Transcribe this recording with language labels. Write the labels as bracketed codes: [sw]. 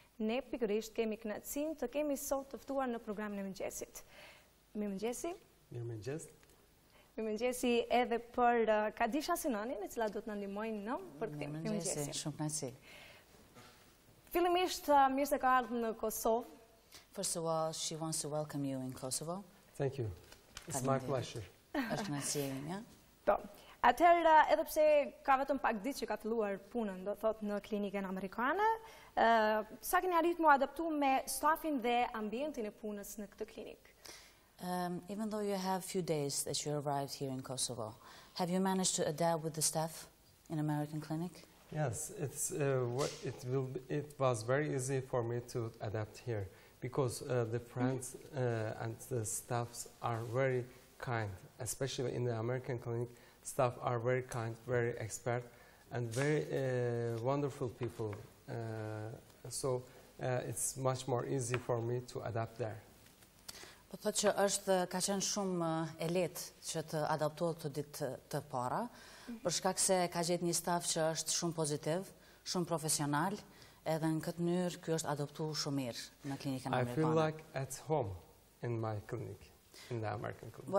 [sq] Ne pikërisht kemi kënaqësinë të kemi sot të ftuar në programin e Mëngjesit. Mirëmëngjesi. Mirëmëngjes. Mëngjesi edhe për Kadisha Sinanin, e cila do të na ndihmojnë në përkthim. Mëngjesi, shumë kënaqësi. Fillimisht, mirë se ka ardhur në Kosovë. [en] First of all, she wants to welcome you in Kosovo. Thank you. It's my pleasure. [sq] Është kënaqësi ime, ja? Po. Atëherë, edhe pse ka vetëm pak ditë që ka filluar punën, do thot në klinikën amerikane, sa keni arritur mu adaptu me stafin dhe ambientin e punës në këtë klinikë? [en] Even though you have few days that you arrived here in Kosovo, have you managed to adapt with the staff in American clinic? Yes, it was very easy for me to adapt here because the friends and the staffs are very kind, especially in the American clinic. Staff are very kind, very expert, and very wonderful people. So it's much more easy for me to adapt there. [sq] Po thotë që ka qenë shumë e lehtë që të adaptohet të ditë të para, për shkak se ka gjetë një staf që është shumë pozitiv, shumë profesional, edhe në këtë mënyrë ky është adaptuar shumë mirë në klinikën amerikane. [en] I feel like at home in my clinic, in the American clinic.